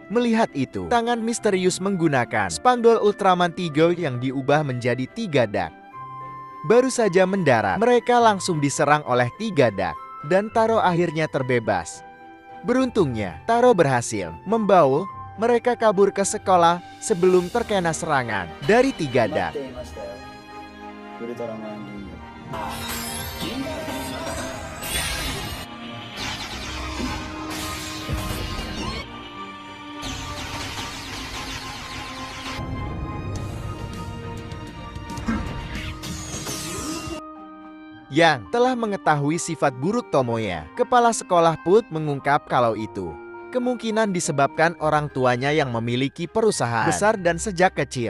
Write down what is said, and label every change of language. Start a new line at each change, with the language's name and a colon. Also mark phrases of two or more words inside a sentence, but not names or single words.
Indonesian: Melihat itu, tangan misterius menggunakan spandol Ultraman 3 yang diubah menjadi 3 dak. Baru saja mendarat, mereka langsung diserang oleh 3 dak, dan Taro akhirnya terbebas. Beruntungnya, Taro berhasil membawa mereka kabur ke sekolah sebelum terkena serangan dari 3 dak.
Japanese: 待っていましたよ。ウルトラマン銀河。
Indonesian: Yang telah mengetahui sifat buruk Tomoya, kepala sekolah pun mengungkap kalau itu kemungkinan disebabkan orang tuanya yang memiliki perusahaan besar dan sejak kecil.